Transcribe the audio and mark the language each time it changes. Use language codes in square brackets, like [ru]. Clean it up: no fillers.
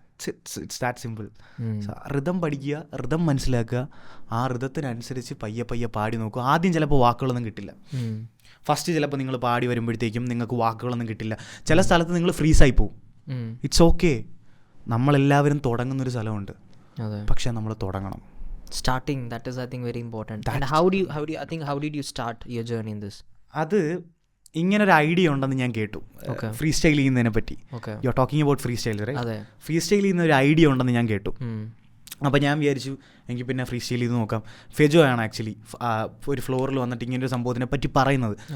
[en] It's that simple. [ml] Ritham പഠിക്കുക, ഋതം മനസ്സിലാക്കുക, ആ ഋതത്തിനനുസരിച്ച് പയ്യെ പയ്യെ പാടി നോക്കുക. ആദ്യം ചിലപ്പോൾ വാക്കുകളൊന്നും കിട്ടില്ല. ഫസ്റ്റ് ചിലപ്പോൾ നിങ്ങൾ പാടി വരുമ്പോഴത്തേക്കും നിങ്ങൾക്ക് വാക്കുകളൊന്നും കിട്ടില്ല. ചില സ്ഥലത്ത് നിങ്ങൾ ഫ്രീസായി പോവും. [en] It's okay. [ml] നമ്മളെല്ലാവരും തുടങ്ങുന്നൊരു സ്ഥലമുണ്ട്, പക്ഷെ നമ്മൾ തുടങ്ങണം. [en] Starting, that is I think very important. And how did you start your journey in this? [ml] അത് ഇങ്ങനൊരു ഐഡിയ ഉണ്ടെന്ന് ഞാൻ കേട്ടു, ഫ്രീ സ്റ്റൈൽ ചെയ്യുന്നതിനെ പറ്റി. [en] You are talking about free style, right? [ml] Free style ചെയ്യുന്ന ഒരു ഐഡിയ ഉണ്ടെന്ന് ഞാൻ കേട്ടു. അപ്പോൾ ഞാൻ വിചാരിച്ചു എനിക്ക് പിന്നെ ഫ്രീ സ്റ്റൈൽ ചെയ്ത് നോക്കാം. ഫെജോ ആണ് ആക്ച്വലി ഒരു ഫ്ലോറിൽ വന്നിട്ട് ഇങ്ങനെ ഒരു സംഭവത്തിനെ പറ്റി പറയുന്നത്.